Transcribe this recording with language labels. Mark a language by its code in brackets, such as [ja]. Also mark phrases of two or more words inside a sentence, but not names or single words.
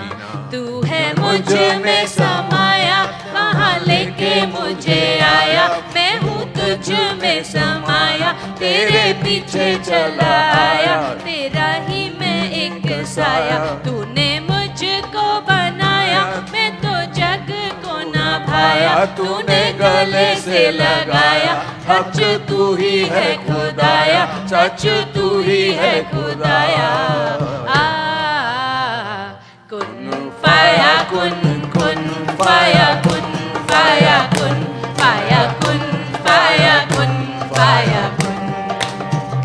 [hi] तू है मुझ में समाया, कहाँ लेके मुझे आया, मैं हूँ तुझ में समाया, तेरे पीछे चला आया, तेरा ही मैं एक साया। तूने मुझको बनाया, मैं तो जग को ना भाया, तूने गले से लगाया, सच तू ही है खुदाया, सच तू ही है खुदाया। [ar] كن فيكون كن فيكون فيكون فيكون فيكون فيكون.